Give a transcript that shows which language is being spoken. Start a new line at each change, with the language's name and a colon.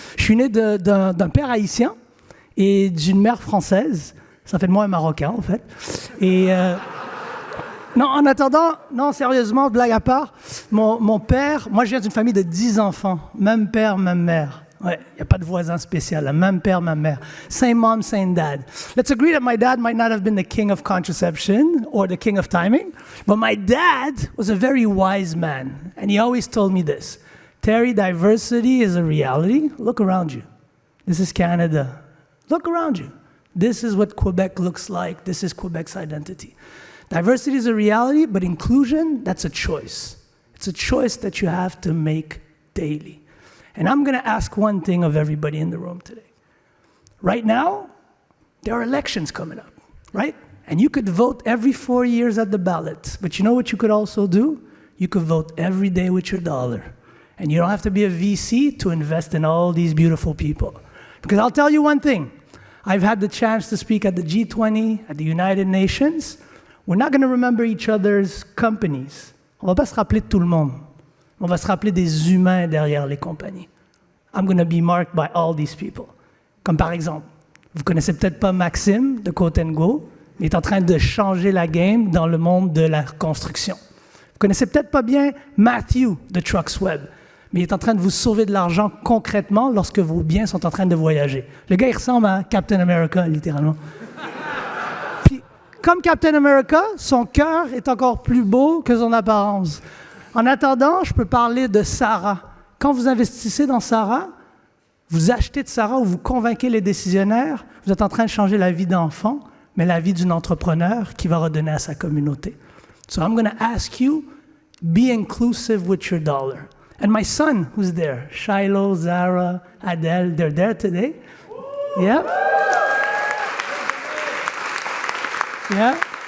French: Je suis né d'un père haïtien et d'une mère française. Ça fait de moi un Marocain, en fait. Et... non, en attendant, non, sérieusement, blague à part, mon père, moi je viens d'une famille de 10 enfants, même père, même mère. Ouais, il n'y a pas de voisin spécial, là. Même père, même mère.
English: Same mom, same dad. Let's agree that my dad might not have been the king of contraception or the king of timing, but my dad was a very wise man, and he always told me this: Terry, diversity is a reality. Look around you. This is Canada. Look around you. This is what Quebec looks like. This is Quebec's identity. Diversity is a reality, but inclusion, that's a choice. It's a choice that you have to make daily. And I'm going to ask one thing of everybody in the room today. Right now, there are elections coming up, right? And you could vote every 4 years at the ballot. But you know what you could also do? You could vote every day with your dollar. And you don't have to be a VC to invest in all these beautiful people. Because I'll tell you one thing. I've had the chance to speak at the G20, at the United Nations. We're not going to remember each other's companies.
French: On va pas se rappeler de tout le monde. On va se rappeler des humains derrière les compagnies.
English: I'm going to be marked by all these people.
French: Comme par exemple, vous connaissez peut-être pas Maxime de Cohort, il est en train de changer la game dans le monde de la construction. Vous connaissez peut-être pas bien Matthew de Trucksweb, mais il est en train de vous sauver de l'argent concrètement lorsque vos biens sont en train de voyager. Le gars, il ressemble à Captain America, littéralement. Puis, comme Captain America, son cœur est encore plus beau que son apparence. En attendant, je peux parler de Sarah. Quand vous investissez dans Sarah, vous achetez de Sarah ou vous convainquez les décisionnaires, vous êtes en train de changer la vie d'enfant, mais la vie d'une entrepreneur qui va redonner à sa communauté.
English: So I'm going to ask you, be inclusive with your dollar. And my son, who's there, Shiloh, Zara, Adele, they're there today. Yeah? Yeah?